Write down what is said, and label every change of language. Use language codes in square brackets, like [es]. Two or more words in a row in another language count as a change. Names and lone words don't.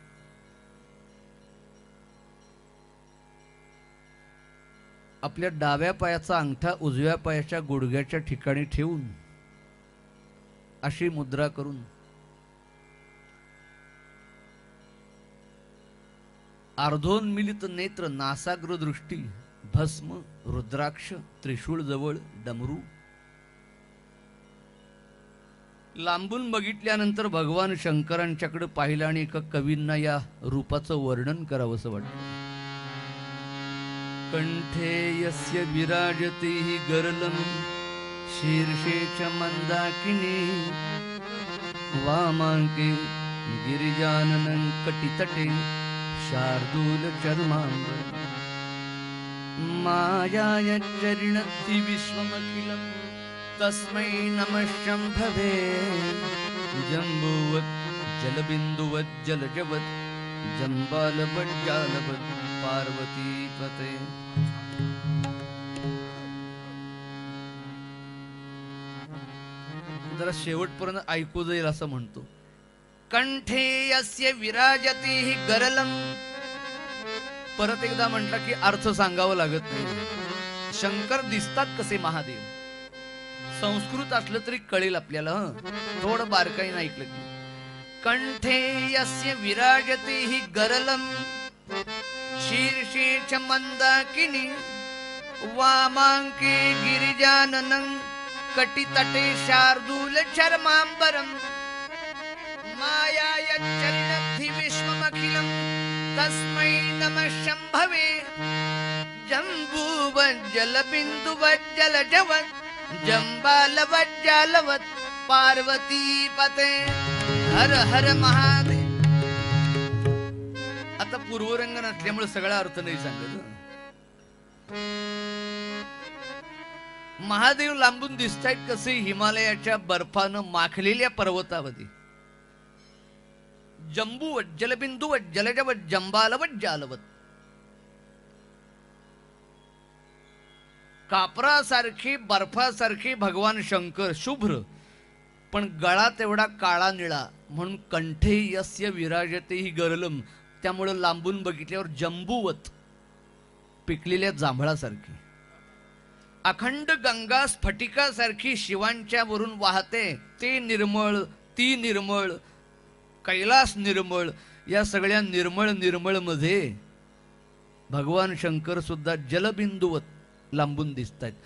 [mr] आपल्या डाव्या पायाचा अंगठा उजव्या पायाच्या गुडघ्याच्या ठिकाणी ठेवून अशी मुद्रा करून अर्धोन्मिलित नेत्र, नासाग्र दृष्टी, भस्म, रुद्राक्ष, त्रिशूळ जवळ, डमरू. लांबून बघितल्यानंतर भगवान शंकरांच्याकडे पाहिलं आणि एका कवींना या रूपाचं वर्णन करावंसं वाटलं. [sa] कंठे यस्य विराजते गरलम शीर्षे च मंदाकिनी वामांके गिरिजाननं कटितटे शार्दूल चर्मांबर मायाय चरिणत्ति विश्वमखिलम् तस्मै नमः शंभवे जम्बूवत् जलबिन्दुवत् जलजवत् जम्बालवत् जालवत् पार्वती पते. [mr] जरा शेवटपर्यंत ऐकू जाईल असं म्हणतो. [sa] कंठे यस्य विराजते गरलम. [mr] परत एकदा म्हटलं की अर्थ सांगावं लागत नाही. शंकर दिसतात कसे महादेव, संस्कृत असलं तरी कळेल आपल्याला. थोडं बारकाईनं ऐकलं की [sa] कंठे यस्य विराजते हि गरलम शीर्षे च मंदाकिनी वामांके गिरिजाननं कटितटे शार्दूल चर्मांबरम मायाय चरिणद्धि विश्वमखिलं तस्मै नमः शंभवे जम्बूवज्जलबिन्दुवज्जलजवत् जम्बालवज्जालवत् पार्वती पते. [mr] हर हर महादेव. आता पूर्वरंग नसल्यामुळे सगळा अर्थ नाही सांगत. महादेव लांबून दिसतायत कसे, हिमालयाच्या बर्फानं माखलेल्या पर्वतावधी. [sa] जंबूवत, जलबिंदुवत, जलजवत, जंबालवत, जालवत. [mr] कापरासारखी बर्फासारखी भगवान शंकर शुभ्र, पण गळा तेवढा काळा निळा, म्हणून [sa] कंठे यस्य विराजते ही गरलम, [mr] त्यामुळं लांबून बघितल्यावर जंबूवत, पिकलेल्या जांभळासारखी. अखंड गंगा स्फटिकासारखी शिवांच्या वरून वाहते, ते निर्मळ, ती निर्मळ, कैलास निर्मळ. या सगळ्या निर्मळ निर्मळ मध्ये भगवान शंकर सुद्धा जलबिंदुवत लांबून दिसत आहेत.